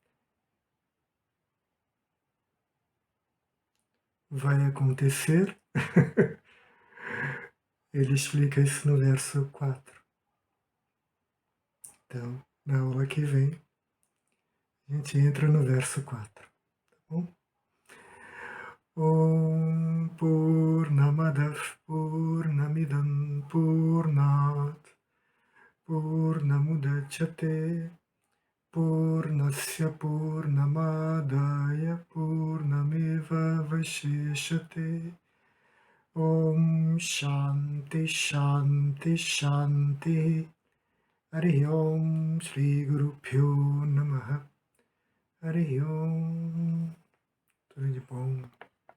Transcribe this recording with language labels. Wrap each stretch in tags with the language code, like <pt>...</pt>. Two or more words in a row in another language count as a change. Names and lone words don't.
<pt>Vai acontecer? Ele explica isso no verso 4. Então, na aula que vem, a gente entra no verso 4, tá bom?</pt> <sa>Om Purnamadav Purnamidam Purnat Purnamudachyate Purnasya Purnamadaya Purnameva Vashishyate. Om Shanti Shanti Shanti. Hari Om Shri Guru Pyo Namaha. Hari Om.</sa> <pt>Tudo de bom.</pt>